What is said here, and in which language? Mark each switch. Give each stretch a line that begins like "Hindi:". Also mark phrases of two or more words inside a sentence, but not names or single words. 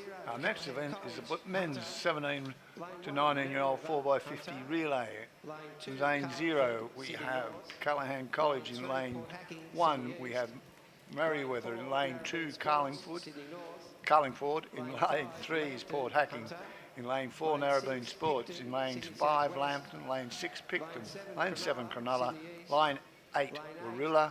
English: Our next event is the men's 17 to 19-year-old 4x50 relay. In lane 0, we have Callaghan College. In lane 1, we have Merriweather. In lane 2, Carlingford. In lane 3 is Port Hacking. In lane 4, Narrabeen Sports. In lane 5, Lambton. Lane 6, Picton. Lane 7, Cronulla. Lane 8, Warilla.